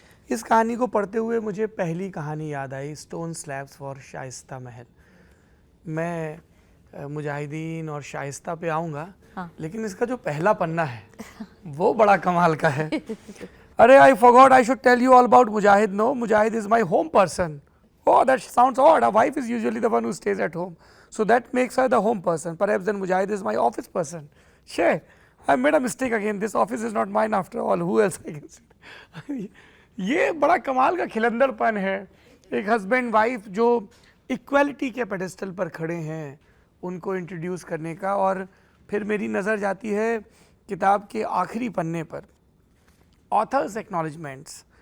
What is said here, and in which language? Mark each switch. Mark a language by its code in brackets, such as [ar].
[hi] इस कहानी को पढ़ते हुए मुझे पहली कहानी याद आई, स्टोन स्लैब्स फॉर शाइस्ता महल। मैं मुजाहिदीन और शाइस्ता पे आऊँगा, हाँ। लेकिन इसका जो पहला पन्ना है वो बड़ा कमाल का है। [en] अरे I forgot I should tell you all about Mujahid. No, Mujahid is my home person. Oh, that sounds odd. A wife is usually the one who stays at home, so that makes her the home person. Perhaps then Mujahid is my office person. Sure, I made a mistake again. This office is not mine after all. Who else I can sit? [hi] ये बड़ा कमाल का खिलंदरपन है। एक husband wife जो equality के pedestal पर खड़े हैं, उनको इंट्रोड्यूस करने का। और फिर मेरी नज़र जाती है किताब के आखिरी पन्ने पर, ऑथर्स एक्नॉलेजमेंट्स।